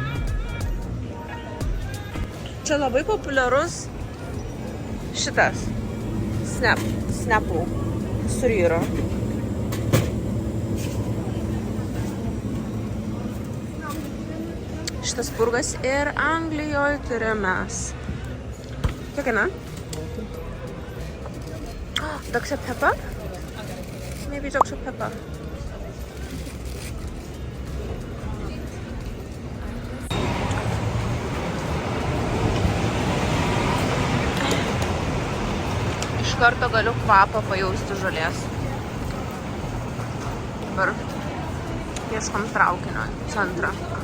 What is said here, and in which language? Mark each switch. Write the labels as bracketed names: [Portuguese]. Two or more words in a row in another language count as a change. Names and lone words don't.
[Lithuanian] Čia labai populiarus šitas snapų suryro. Šitas purgas ir Anglijoje turim mes. Kiek kaina? Dr. Pepper? [English] Maybe Dr. Pepper. [Lithuanian] Iš karto galiu kvapą pajausti žolės. Dabar ieškom traukinio centrą.